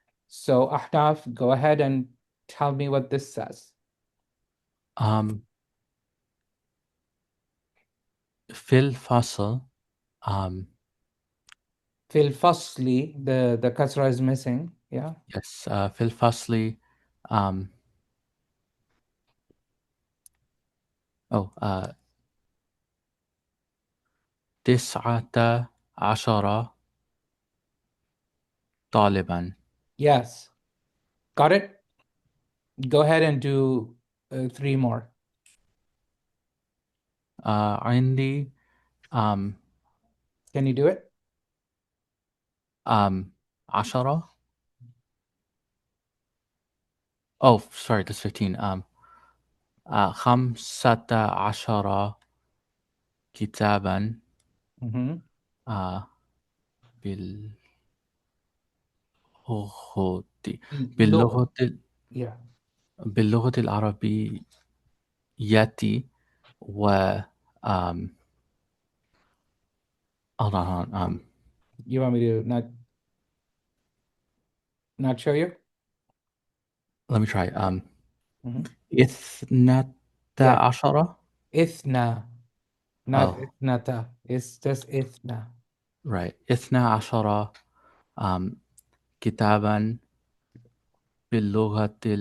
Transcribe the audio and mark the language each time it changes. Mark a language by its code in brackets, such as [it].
[en] So Ahnaf, go ahead and tell me what this says. [ar] في الفصل في الفصل, [en] the kasra is missing. Yeah. yes [ar] في الفصل um, تسعة عشر طالبا. [en] Yes. Got it? Go ahead and do 3 more. [ar] عندي [en] Can you do it? 10. Oh, sorry, that's 15. 15 [ar] كتابا Mm-hmm. باللغة لغة. باللغة [en] Yeah. [ar] باللغة العربية و [en] hold on. You want me to not show you? Let me try. Mm-hmm. [ar] إثنتا [en] Yeah. [ar] عشرة. إثنا, [en] not Oh, [ar] إثنتا. [en] It's just [ar] إثنا. [en] right. [ar] إثنا عشرة كتابا باللغة